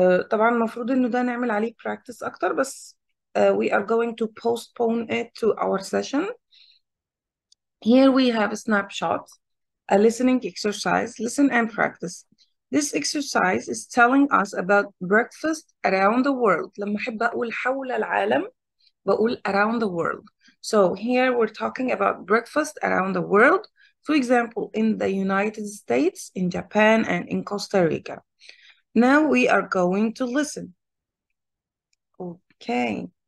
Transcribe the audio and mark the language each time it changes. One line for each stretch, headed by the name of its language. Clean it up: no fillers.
Arabic: طبعا المفروض انه ده نعمل عليه practice اكتر بس
English: we are going to postpone it to our session. Here we have a snapshot, a listening exercise. Listen and practice. This exercise is telling us about breakfast around the world.
Arabic: لما أحب أقول حول العالم بقول
English: around the world. So here we're talking about breakfast around the world. For example, in the United States, in Japan, and in Costa Rica. Now we are going to listen. Okay.